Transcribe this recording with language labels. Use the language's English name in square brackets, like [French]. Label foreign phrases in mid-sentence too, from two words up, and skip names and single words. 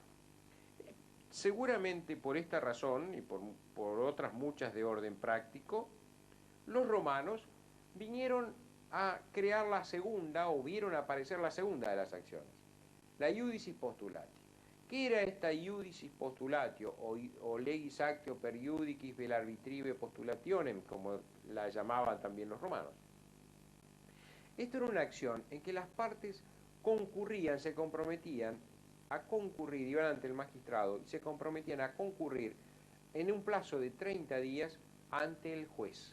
[Spanish] Seguramente por esta razón y por otras muchas de orden práctico, los romanos vinieron a crear la segunda, o vieron aparecer la segunda de las acciones, la [Latin] iudicis postulatio. [Spanish] ¿Qué era esta [Latin] iudicis postulatio, [Spanish] o [Latin] legis actio per iudicis vel arbitrive postulationem, [Spanish] como la llamaban también los romanos? Esto era una acción en que las partes concurrían, se comprometían a concurrir, iban ante el magistrado y se comprometían a concurrir en un plazo de 30 días ante el juez.